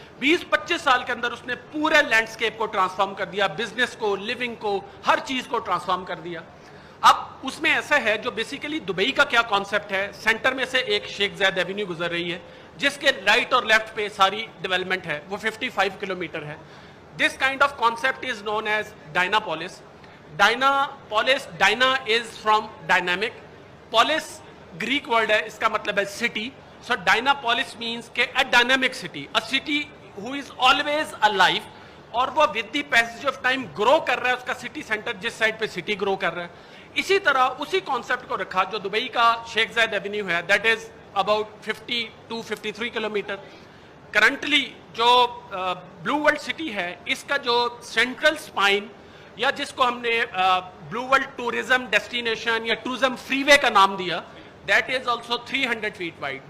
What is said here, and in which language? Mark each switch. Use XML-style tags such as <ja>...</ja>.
<ur>20-25 سال کے اندر اس نے پورے لینڈسکیپ کو ٹرانسفارم کر دیا, بزنس کو, لیونگ کو, ہر چیز کو ٹرانسفارم کر دیا. اب اس میں ایسا ہے, جو بیسیکلی دبئی کا کیا کانسیپٹ ہے, سینٹر میں سے ایک شیخ زاید ایونیو گزر رہی ہے جس کے رائٹ اور لیفٹ پہ ساری ڈیولپمنٹ ہے, وہ 55 کلومیٹر ہے.</ur> <en>This kind of concept is known as Dynapolis. Dyna is from dynamic.</en> <ur>Polis Greek word ہے, اس کا مطلب ہے city.</ur> <en>So Dynapolis means کہ a dynamic city, a city who is always alive, اور وہ with the passage of time grow کر رہا ہے,</en> <ur>اس کا city center جس سائڈ پہ city grow کر رہا ہے. اسی طرح اسی concept کو رکھا جو دبئی کا شیخ زاید ایونیو ہے,</ur> <en>that is about</en> <ur>52-53 kilometre. Currently جو بلو ورلڈ سٹی ہے, اس کا جو سینٹرل سپائن, یا جس کو ہم نے بلو ورلڈ ٹورزم ڈیسٹینیشن یا ٹورزم فری وے کا نام دیا,</ur> <en>That is also 300 feet wide.</en>